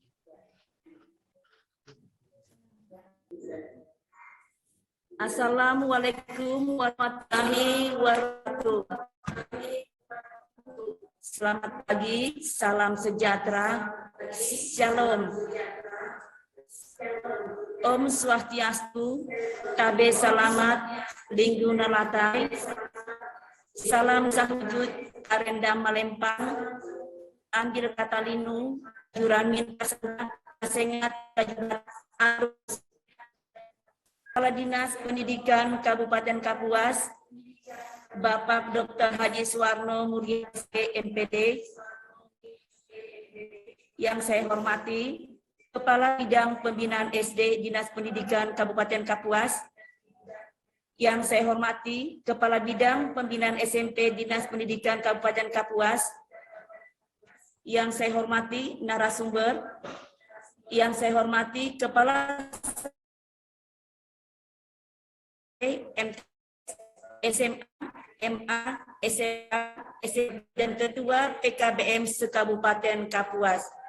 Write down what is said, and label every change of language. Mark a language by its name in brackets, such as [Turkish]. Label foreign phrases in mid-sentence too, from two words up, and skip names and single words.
[Arabic] السلام عليكم ورحمة الله وبركاته. [Indonesian] Selamat pagi, salam sejahtera, Shalom. [Balinese] Om Swastiastu, [Ngaju] Tabe Salamat, Linggu Nalatai, Salam Sahujud, Karenda Malempang, Anggir Katalinu, Juramin Kasana, Kasengat, Kajurat, [Indonesian] Arus, Kepala Dinas Pendidikan Kabupaten Kapuas, Bapak Dr. Haji Suwarno Mulia MPD, yang saya hormati Kepala Bidang Pembinaan SD Dinas Pendidikan Kabupaten Kapuas, yang saya hormati Kepala Bidang Pembinaan SMP Dinas Pendidikan Kabupaten Kapuas, yang saya hormati narasumber, yang saya hormati Kepala SMA, MA, SMA, SMP, dan Ketua PKBM se-Kabupaten Kapuas.